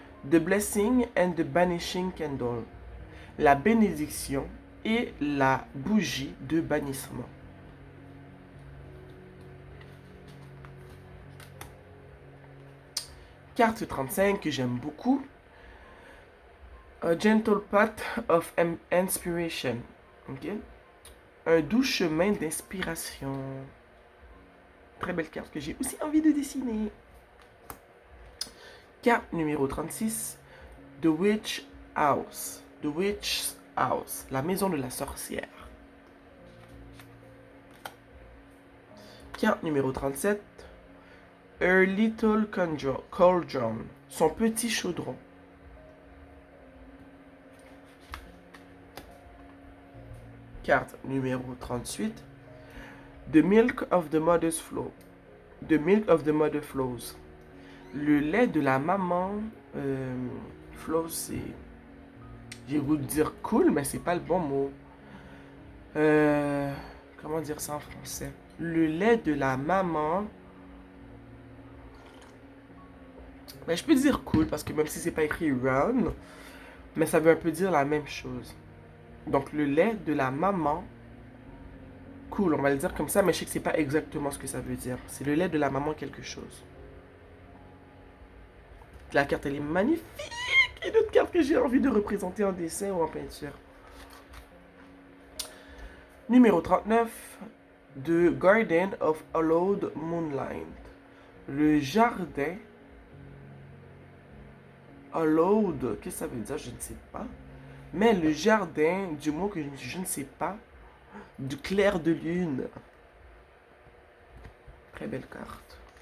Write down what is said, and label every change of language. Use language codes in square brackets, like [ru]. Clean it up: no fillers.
[en] The blessing and the banishing candle. [fr] La bénédiction et la bougie de bannissement. Carte 35 que j'aime beaucoup. [en] A gentle path of inspiration. Okay? [fr] Un doux chemin d'inspiration. Très belle carte que j'ai aussi envie de dessiner. Carte numéro 36. [en] The Witch House. The Witch's House. [fr] La maison de la sorcière. Carte numéro 37. [en] Her little cauldron. [fr] Son petit chaudron. Carte numéro 38. [en] The milk of the mother's flow. The milk of the mother flows. [fr] Le lait de la maman flows, c'est... J'ai voulu dire cool, mais c'est pas le bon mot. Comment dire ça en français? Le lait de la maman... Ben, je peux dire cool, parce que même si c'est pas écrit run, mais ça veut un peu dire la même chose. Donc, le lait de la maman... Cool, on va le dire comme ça, mais je sais que c'est pas exactement ce que ça veut dire. C'est le lait de la maman quelque chose. La carte, elle est magnifique. Une autre carte que j'ai envie de représenter en dessin ou en peinture. Numéro 39. [en] The Garden of Hallowed Moonlight. [fr] Le jardin Hallowed, qu'est-ce que ça veut dire? Je ne sais pas. Mais le jardin, du mot que je ne sais pas, du clair de lune. Très belle carte.